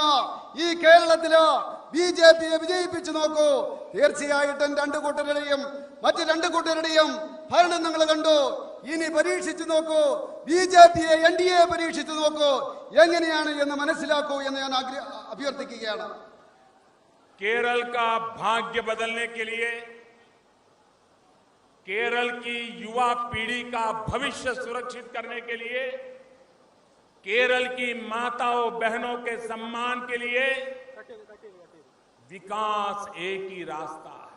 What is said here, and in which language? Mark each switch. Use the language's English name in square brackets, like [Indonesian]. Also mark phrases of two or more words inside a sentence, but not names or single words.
[Malayalam] ഈ കേരളത്തില് ബിജെപിയെ വിജയിപ്പിച്ചു നോക്കൂ. തീർച്ചയായിട്ടും രണ്ടു കൂട്ടരുടെയും മറ്റു രണ്ടു കൂട്ടരുടെയും ഭരണം നിങ്ങൾ കണ്ടു. ഇനി പരീക്ഷിച്ചു നോക്കൂ, ബിജെപിയെ എൻഡിഎ പരീക്ഷിച്ചു നോക്കൂ, എങ്ങനെയാണ് എന്ന് മനസ്സിലാക്കൂ എന്ന് ഞാൻ അഭ്യർത്ഥിക്കുകയാണ്. [Hindi] केरल का भाग्य बदलने के लिए, केरल की युवा पीढ़ी का भविष्य सुरक्षित करने के लिए, केरल की माताओं बहनों के सम्मान के लिए विकास एक ही रास्ता है।